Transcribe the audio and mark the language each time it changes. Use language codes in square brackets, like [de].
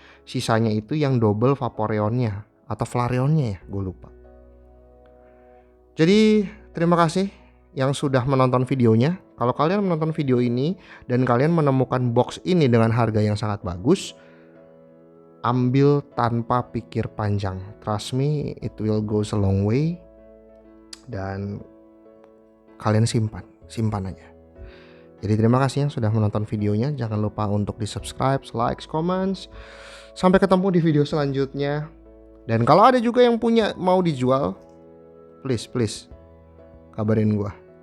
[id] Sisanya itu yang double Vaporeonnya atau Flareonnya ya, gue lupa. Jadi terima kasih yang sudah menonton videonya. Kalau kalian menonton video ini dan kalian menemukan box ini dengan harga yang sangat bagus, ambil tanpa pikir panjang. [en] Trust me, it will go a long way. [id] Dan kalian simpan aja. Jadi terima kasih yang sudah menonton videonya. Jangan lupa untuk di subscribe, like, comments. Sampai ketemu di video selanjutnya. Dan kalau ada juga yang punya mau dijual, please kabarin gua.